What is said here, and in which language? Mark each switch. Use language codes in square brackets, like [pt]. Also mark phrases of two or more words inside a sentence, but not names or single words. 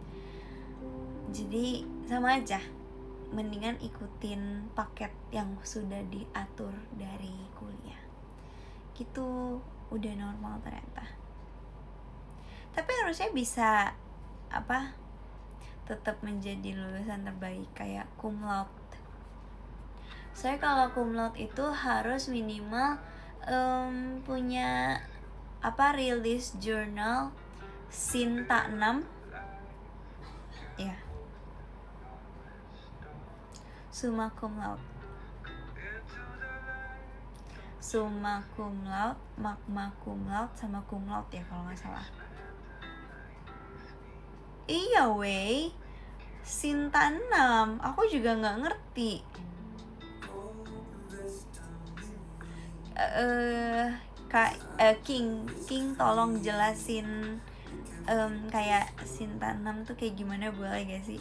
[id] Jadi sama aja, mendingan ikutin paket yang sudah diatur dari kuliah. Gitu, udah normal ternyata. Tapi harusnya bisa tetap menjadi lulusan terbaik kayak [la] cum laude. [id] Saya kalau [la] cum laude [id] itu harus minimal punya [en] release journal [id] Sinta 6 ya. [la] Summa cum laude, magna cum laude, [id] sama [la] cum laude [id] ya kalau nggak salah. Iya wey, Sinta 6, aku juga nggak ngerti. King tolong jelasin kayak Sinta 6 tuh kayak gimana, boleh gak sih?